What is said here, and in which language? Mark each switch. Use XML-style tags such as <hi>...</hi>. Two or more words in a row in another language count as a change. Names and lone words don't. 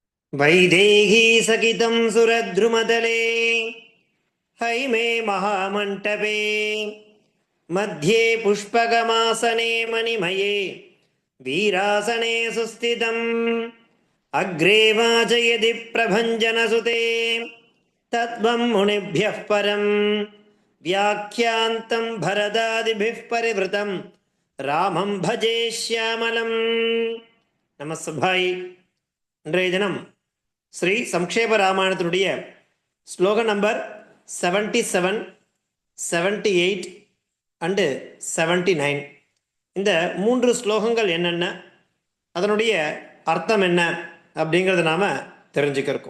<sa>वैदेही सकितं सुरद्रुमतले हैमे महामण्टपे मध्ये पुष्पगमासने मणिमये वीरासने सुस्थितम् अग्रे वाचयति प्रभञ्जनसुते तत्त्वं मुनिभ्यः परं व्याख्यान्तं भरदादिभिः परिवृतं रामं भजे श्यामलम्.</sa> <ta>நமஸ்தபாய். இன்றைய தினம் ஸ்ரீ சம்க்ஷேப ராமாயணத்தினுடைய ஸ்லோக நம்பர் 77, 78 அண்டு 79. இந்த 3 ஸ்லோகங்கள் என்னென்ன, அதனுடைய அர்த்தம் என்ன அப்படிங்கிறத நாம் தெரிஞ்சுக்கிறோம்.</ta>